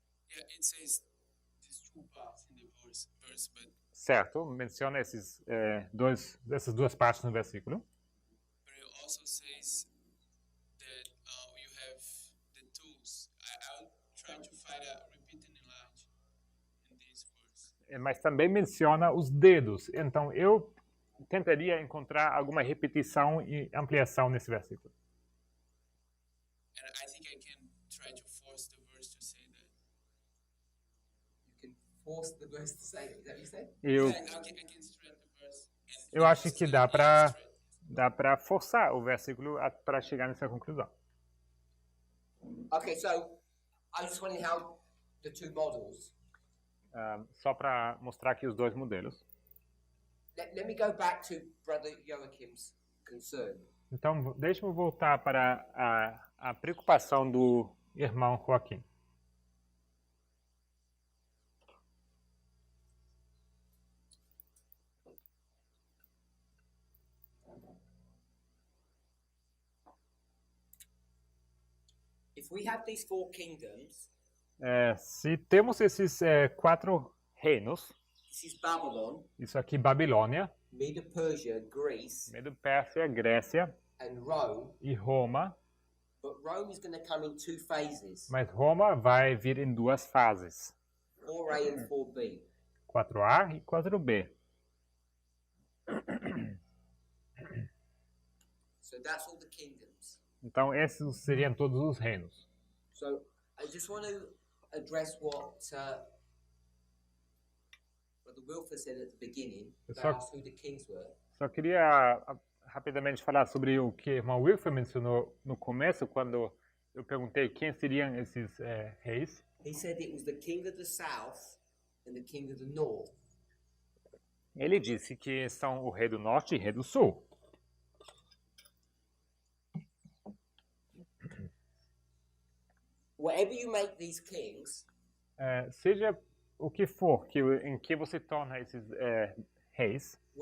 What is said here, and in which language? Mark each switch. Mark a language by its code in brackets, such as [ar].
[en] Yeah, it says these 2 parts in the verse, but [pt] Certo, menciona essas 2 partes no versículo. [en] it also says that you have the tools. I'll try to find a repeating large in this verse. [pt] Mas também menciona os dedos. Então, eu tentaria encontrar alguma repetição e ampliação nesse versículo. [en] And I think I can try to force the verse to say that. You can force the verse to say it. Is that what you said? [pt] Eu, [en] Yeah, I can stretch the verse. And [pt] eu acho que dá para forçar o versículo para chegar nessa conclusão. [en] Okay, so I was just wondering how the two models, [pt] Só para mostrar aqui os 2 modelos. [en] let me go back to Brother Joachim's concern. [pt] Então, deixe-me voltar para a preocupação do irmão Joaquim. [en] If we have these 4 kingdoms, [pt] Se temos esses 4 reinos, [en] this is Babylon, [pt] isso aqui Babilônia, [en] Medo-Persia, Greece, [pt] Medo-Pérsia, Grécia [en] and Rome, [pt] e Roma, [en] but Rome is going to come in 2 phases, [pt] mas Roma vai vir em 2 fases, [en] 4A and 4B. [pt] 4A e 4B. [en] So that's all the kingdoms. [pt] Então, esses seriam todos os reinos. [en] So I just want to address what Brother Wilford said at the beginning about who the kings were. [pt] Só queria rapidamente falar sobre o que o irmão Wilford mencionou no começo, quando eu perguntei quem seriam esses reis. [en] He said it was the king of the south and the king of the north. [pt] Ele disse que são o rei do norte e o rei do sul. [en] Whatever you make these kings, [pt] Seja o que for em que você torna esses reis,